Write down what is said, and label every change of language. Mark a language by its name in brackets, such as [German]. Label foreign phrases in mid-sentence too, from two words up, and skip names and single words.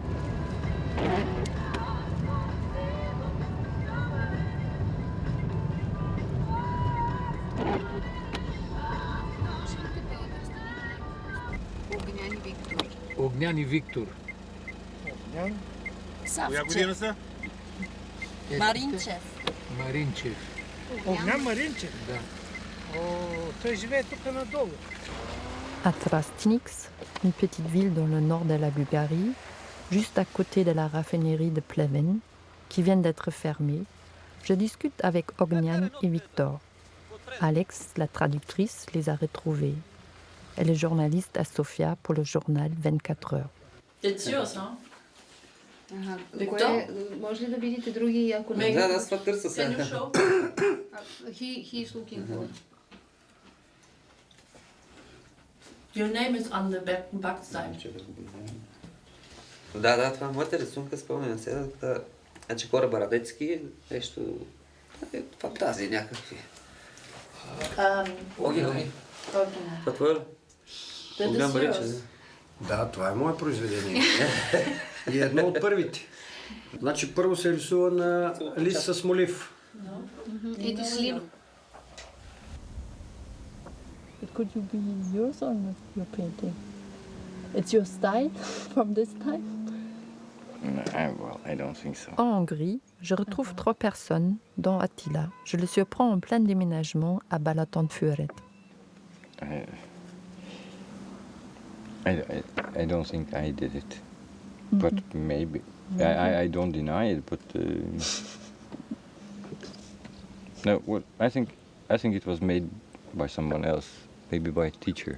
[Bulgarian] Огнян и Виктор. Огнян? Коя година са? Маринчев. Маринчев. Огнян Маринчев? Да. Той живее тук надолу. [French] À Trastnix, une petite ville dans le nord de la Bulgarie, juste à côté de la raffinerie de Pleven, qui vient d'être fermée, je discute avec Ognian et Victor. Alex, la traductrice, les a retrouvés. Elle est journaliste à Sofia pour le journal 24 heures. [English] It's yours, huh? [Bulgarian] Кое, може ли да видите други, ако не... Да, това търся сега. [English] Can you show? He is looking for. Your name is on the backside. [Bulgarian] Да, това е моята рисунка, спомням се. Значи кораба Радецки, нещо... фантазии някакви. Оги. Това твое ли? Огнян Маринчев. Да, това е мое произведение. И едно от първите. Значи първо се рисува на лист с молив. [English] It is slim. It could you be yours or not, your painting? It's your style from this time? Well, I don't think so. [French] En Hongrie, je retrouve 3 personnes, dont Attila. Je le surprends en plein déménagement à Balatonfüred. [English] I don't think I did it, but maybe. I don't deny it, but no. Well, I think it was made by someone else, maybe by a teacher.